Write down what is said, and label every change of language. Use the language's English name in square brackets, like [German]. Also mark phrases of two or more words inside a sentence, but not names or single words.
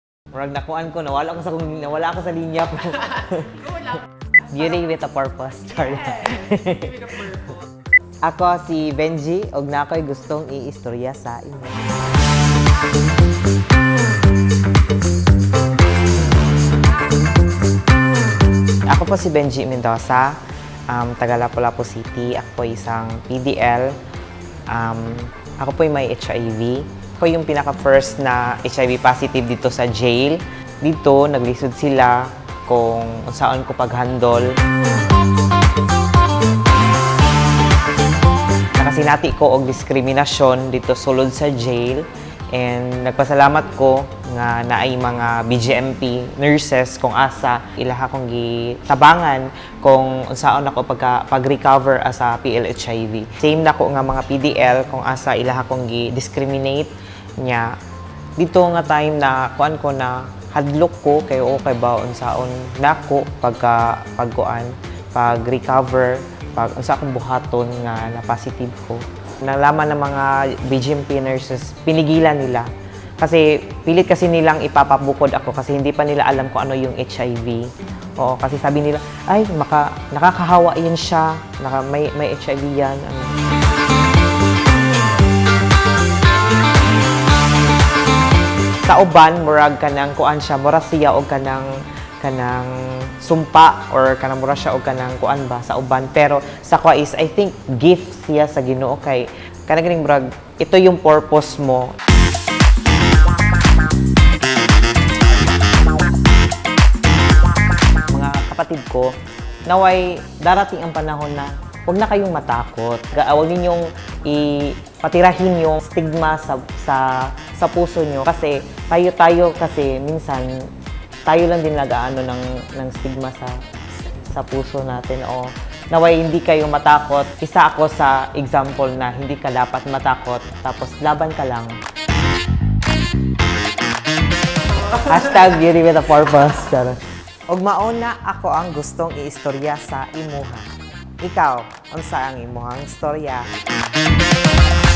[Cebuano] Murag nakuan ko, nawala ako sa linya ko. [English] Beauty with a purpose, Charlie. With a purpose. [Cebuano] Ako si Benji, og na ako'y gustong iistorya sa inyo. [Filipino] Ako po si Benji Mendoza, taga Lapu-Lapu City. Ako po isang PDL. Ako po may HIV. Ako yung pinaka-first na HIV positive dito sa jail. [Cebuano] Dito, naglisod sila kung saan ko pag-handle. Nakasinati ko og diskriminasyon dito sulod sa jail. And nagpasalamat ko nga naay mga BGMP nurses kung asa ilaha kong gitabangan kung unsaon ako pag-recover asa PLHIV. Same na ko nga mga PDL kung asa ilaha kong gi-discriminate niya. Dito nga time na kuan ko na hadlok ko kay okay ba unsaon nako pag-recover pag unsa akong buhaton nga na positive ko. [Filipino] Nalaman ng mga BGMP nurses, pinigilan nila. Kasi pilit kasi nilang ipapabukod ako kasi hindi pa nila alam kung ano yung HIV. Oo, kasi sabi nila, ay, nakakahawa yan siya, may HIV yan. [Cebuano] Sa uban, murag kanang kuan siya, mura siya o kanang sumpa or kanang mura siya o kanang kuan ba sa uban. Pero sa kwa is, [English] I think, [Cebuano] gift siya sa Ginoo kay kanang ganing murag, [Filipino] ito yung purpose mo. Mga kapatid ko, naway darating ang panahon na huwag na kayong matakot. Huwag ninyong ipatirahin yung stigma sa puso nyo. Kasi tayo kasi minsan tayo lang din nag-aano ng stigma sa puso natin. O naway hindi kayo matakot. Isa ako sa example na hindi ka dapat matakot. Tapos laban ka lang. [English] Hashtag beauty with a purpose. [Cebuano] Og mauna ako ang gustong iistorya sa imuha. Ikaw, unsa ang imuhang istorya?